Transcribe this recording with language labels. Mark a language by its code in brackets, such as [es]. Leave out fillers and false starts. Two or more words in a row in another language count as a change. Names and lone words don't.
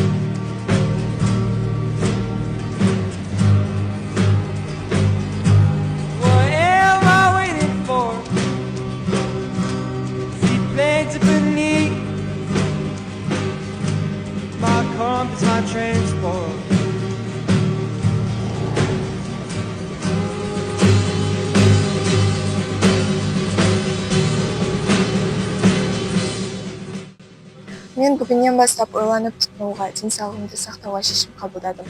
[en] What am I waiting for? Seaplanes beneath my compass, my transport. [kk] Мен бүгіннен бастап ойланып тұтынуға, денсаулығымды сақтауға шешім қабылдадым.